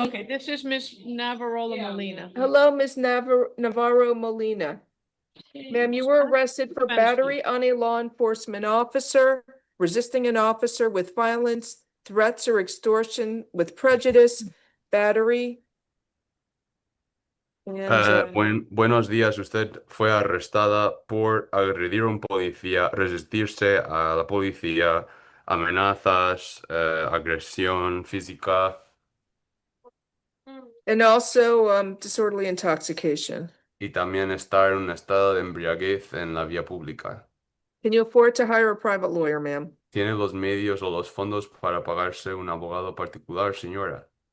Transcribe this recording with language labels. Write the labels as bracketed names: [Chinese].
[English] Okay, this is Miss Navarro Molina. Hello, Ms. Navarro Molina. Ma'am, you were arrested for Spanish, battery on a law enforcement officer, resisting an officer with violence, threats or extortion with prejudice, battery. And [Spanish] Buenos días, usted fue arrestada por agredir a un policía, resistirse a la policía, amenazas, agresión física [English] also disorderly intoxication. [Spanish] y también estar en un estado de embriaguez en la vía pública. [English] Can you afford to hire a private lawyer, ma'am? [Spanish] ¿Tiene los medios o los fondos para pagarse un abogado particular, señora?